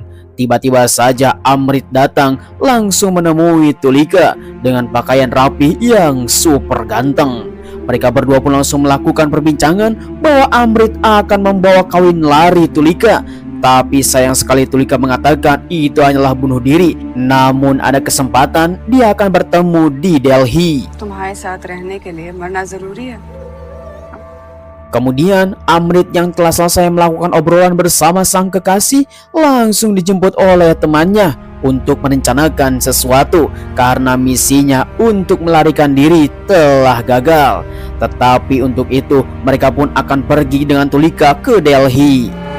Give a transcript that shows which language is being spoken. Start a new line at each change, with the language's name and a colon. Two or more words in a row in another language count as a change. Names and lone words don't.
Indonesian: Tiba-tiba saja Amrit datang langsung menemui Tulika dengan pakaian rapi yang super ganteng. Mereka berdua pun langsung melakukan perbincangan bahwa Amrit akan membawa kawin lari Tulika. Tapi sayang sekali Tulika mengatakan itu hanyalah bunuh diri. Namun ada kesempatan dia akan bertemu di Delhi.
Hindi: तुम्हारे साथ रहने के लिए मरना जरूरी है.
Indonesian: Kemudian Amrit yang telah selesai melakukan obrolan bersama sang kekasih langsung dijemput oleh temannya untuk merencanakan sesuatu karena misinya untuk melarikan diri telah gagal. Tetapi untuk itu mereka pun akan pergi dengan Tulika ke Delhi.